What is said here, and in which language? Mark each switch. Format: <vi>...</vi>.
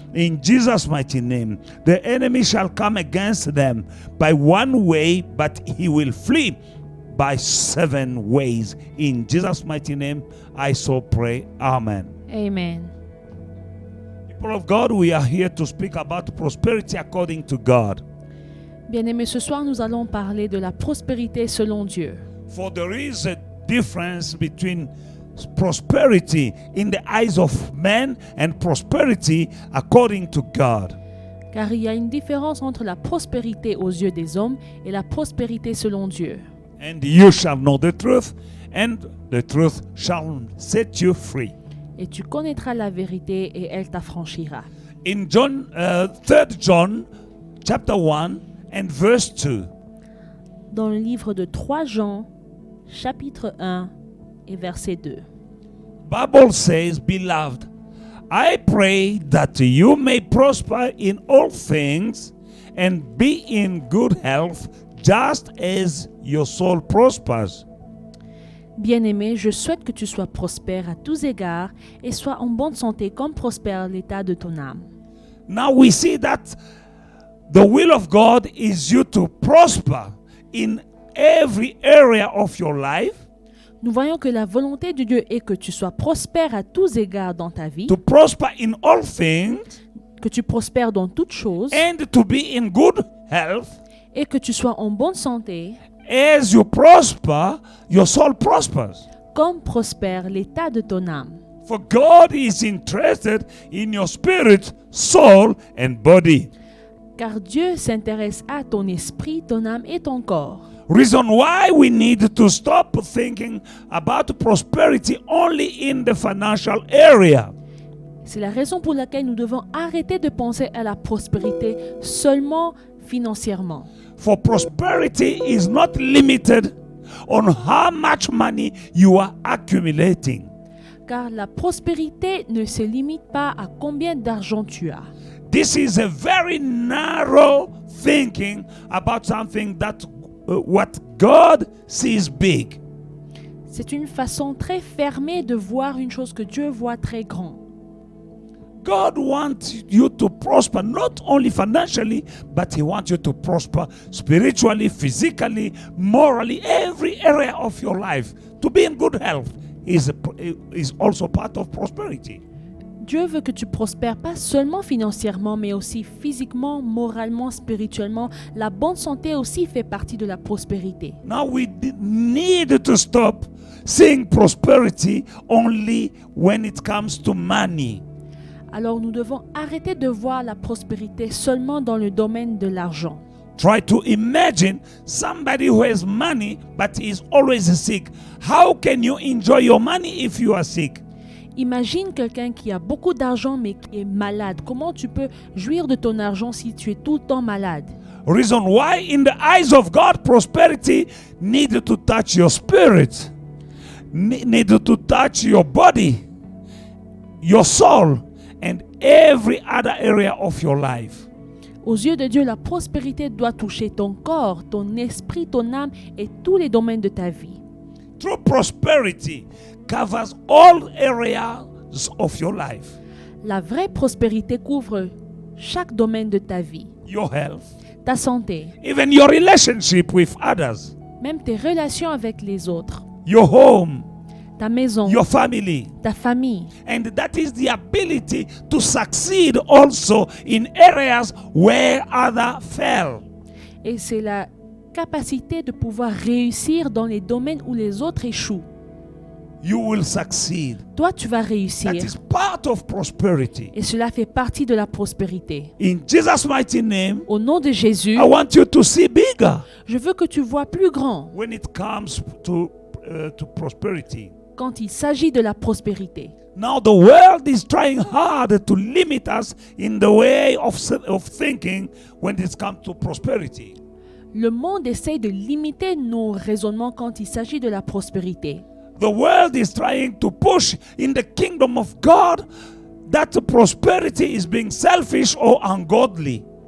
<en>In Jesus' mighty name, the enemy shall come against them by one way, but he will flee by 7 ways. In Jesus' mighty name, I so pray. Amen. Amen. People of God, we are here to speak about prosperity according to God.</en> <fr>Bien-aimés, ce soir, nous allons parler de la prospérité selon Dieu.</fr> <en>For there is a difference between prosperity in the eyes of men and prosperity according to God.</en> <fr>Car il y a une différence entre la prospérité aux yeux des hommes et la prospérité selon Dieu.</fr> <en>And you shall know the truth, and the truth shall set you free.</en> <fr>Et tu connaîtras la vérité et elle t'affranchira.</fr> <en>In John, 3 John chapter 1 and verse 2.</en> <fr>Dans le livre de 3 Jean, chapitre 1 et verset 2.</fr> <en>Bible says, Beloved, I pray that you may prosper in all things and be in good health, just as your soul prospers.</en> <fr>Bien-aimé, je souhaite que tu sois prospère à tous égards et sois en bonne santé comme prospère l'état de ton âme.</fr> <en>Now we see that the will of God is you to prosper in every area of your life.</en> <fr>Nous voyons que la volonté de Dieu est que tu sois prospère à tous égards dans ta vie,</fr> <en>To prosper in all things</en> <fr>que tu prospères dans toutes choses</fr> <en>and to be in good health.</en> <fr>et que tu sois en bonne santé</fr> <en>As you prosper, your soul prospers.</en> <fr>comme prospère l'état de ton âme.</fr> <en>For God is interested in your spirit, soul, and body.</en> <fr>Car Dieu s'intéresse à ton esprit, ton âme et ton corps.</fr> <en>Reason why we need to stop thinking about prosperity only in the financial area.</en> <fr>C'est la raison pour laquelle nous devons arrêter de penser à la prospérité seulement financièrement.</fr> <en>For prosperity is not limited on how much money you are accumulating.</en> <fr>Car la prospérité ne se limite pas à combien d'argent tu as.</fr> <en>This is a very narrow thinking about something that what God sees big.</en> <fr>C'est une façon très fermée de voir une chose que Dieu voit très grand.</fr> <en>God wants you to prosper not only financially, but He wants you to prosper spiritually, physically, morally, every area of your life. To be in good health is also part of prosperity.</en> <fr>Dieu veut que tu prospères pas seulement financièrement, mais aussi physiquement, moralement, spirituellement. La bonne santé aussi fait partie de la prospérité.</fr> <en>Now we need to stop seeing prosperity only when it comes to money.</en> <fr>Alors nous devons arrêter de voir la prospérité seulement dans le domaine de l'argent.</fr> <en>Try to imagine somebody who has money but is always sick. How can you enjoy your money if you are sick?</en> <fr>Imagine quelqu'un qui a beaucoup d'argent mais qui est malade. Comment tu peux jouir de ton argent si tu es tout le temps malade?</fr> <en>Reason why in the eyes of God prosperity need to touch your spirit, need to touch your body, your soul, and every other area of your life.</en> <fr>Aux yeux de Dieu, la prospérité doit toucher ton corps, ton esprit, ton âme et tous les domaines de ta vie.</fr> <en>True prosperity covers all areas of your life.</en> <fr>La vraie prospérité couvre chaque domaine de ta vie.</fr> <en>Your health,</en> <fr>Ta santé,</fr> <en>even your relationship with others,</en> <fr>même tes relations avec les autres,</fr> <en>your home,</en> <fr>ta maison,</fr> <en>your family.</en> <fr>ta famille.</fr> <en>And that is the ability to succeed also in areas where others fail.</en> <fr>Et c'est la capacité de pouvoir réussir dans les domaines où les autres échouent.</fr> <en>You will succeed.</en> <fr>Toi, tu vas réussir.</fr> <en>That is part of prosperity.</en> <fr>Et cela fait partie de la prospérité.</fr> <en>In Jesus' mighty name,</en> <fr>Au nom de Jésus,</fr> <en>I want you to see bigger</en> <fr>je veux que tu vois plus grand</fr> <en>when it comes to prosperity.</en> <fr>quand il s'agit de la prospérité.</fr> <en>Now the world is trying hard to limit us in the way of thinking when it comes to prosperity.</en> <fr>Le monde essaye de limiter nos raisonnements quand il s'agit de la prospérité.</fr> <en>The world is trying to push in the kingdom of God that prosperity is being selfish or ungodly.</en>